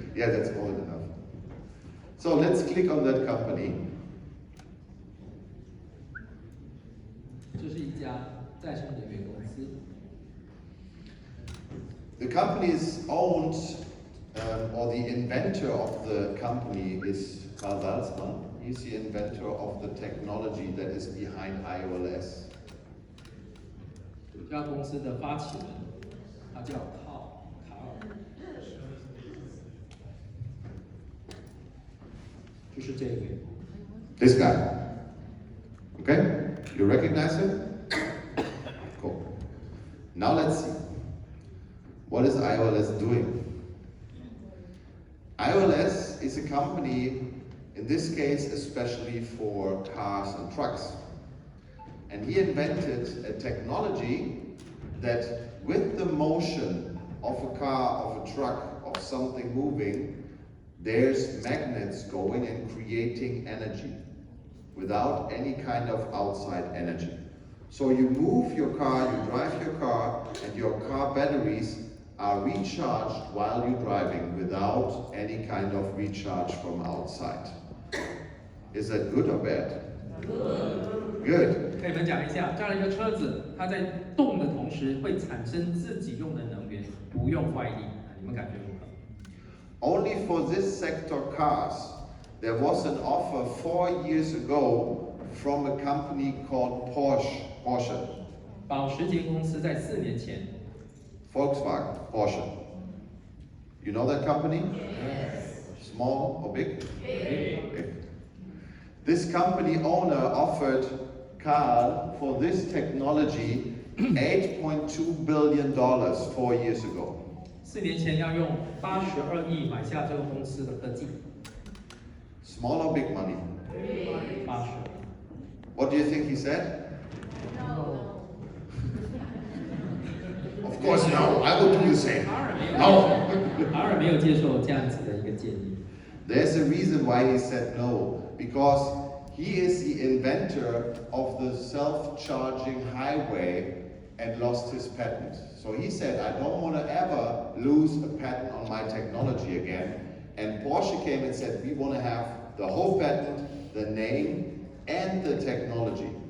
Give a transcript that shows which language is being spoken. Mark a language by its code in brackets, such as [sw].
[en] Yeah, that's more than enough. So let's click on that company. [zh] 这是一家再生能源公司， [en] The company is owned, or the inventor of the company is Dirc Zahlmann. He's the inventor of the technology that is behind iOS. [zh] 这家公司的发起人，他叫卡尔，就是这位。 [en] This guy. Okay? You recognize him? Cool. Now let's see. What is iOS doing? iOS is a company, in this case, especially for cars and trucks. And he invented a technology that with the motion of a car, of a truck, of something moving, there's magnets going and creating energy without any kind of outside energy. So you move your car, you drive your car, and your car batteries are recharged while you're driving without any kind of recharge from outside. Is that good or bad? Good. [zh] 跟你们讲一下，这样的一个车子，它在动的同时会产生自己用的能源，不用外力，你们感觉如何？ [en] Only for this sector cars, there was an offer 4 years ago from a company called Porsche. [zh] 保时捷公司在4年前， [en] Volkswagen, Porsche. You know that company? Yes. Small or big? Big. Big. This company owner offered Carl for this technology $8.2 billion 4 years ago. [zh] 4年前要用82亿买下这个公司的科技， [en] Small or big money? [zh] 80。 [en] What do you think he said? No. Of course, no. I would do the same. [zh] 卡尔没有接受这样子的一个建议。 [en] There's a reason why he said no. Because he is the inventor of the self-charging highway and lost his patent. So he said, I don't want to ever lose a patent on my technology again. And Porsche came and said, we want to have the whole patent, the name, and the technology.